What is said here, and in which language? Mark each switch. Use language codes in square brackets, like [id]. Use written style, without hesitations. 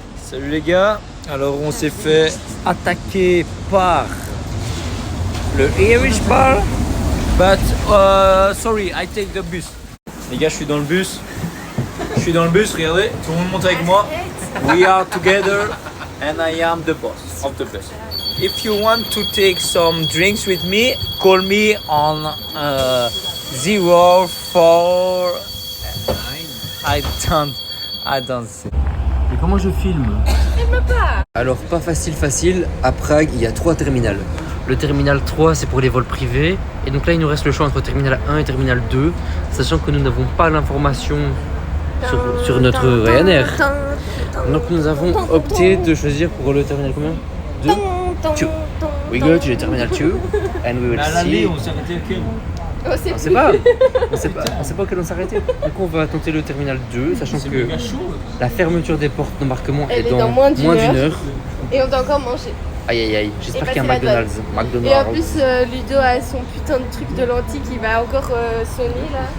[fr] Salut les gars. Alors, on s'est fait attaquer par le Irish Bar. [en] But, sorry, I take the bus. [fr] Les gars, je suis dans le bus. Regardez. Tout le monde monte avec moi. [en] We are together and I am the boss of the bus. If you want to take some drinks with me, call me on 049. I don't see. [fr] Mais comment je filme? Alors pas facile, à Prague il y a 3 terminals. Le terminal 3 c'est pour les vols privés et donc là il nous reste le choix entre terminal 1 et terminal 2, sachant que nous n'avons pas l'information sur notre Ryanair. Donc nous avons opté de choisir pour le terminal combien? 2. [en] We go to the terminal 2 and we will see. [fr] On s'est arrêté auquel? On sait pas auquel on s'arrêtait. Du coup on va tenter le terminal 2, sachant que la fermeture des portes d'embarquement est dans moins d'une heure. Et on doit encore manger. Aïe, j'espère qu'il y a un passer la McDonald's. Et en plus, Ludo a son putain de truc de lentilles qui va encore sonner là.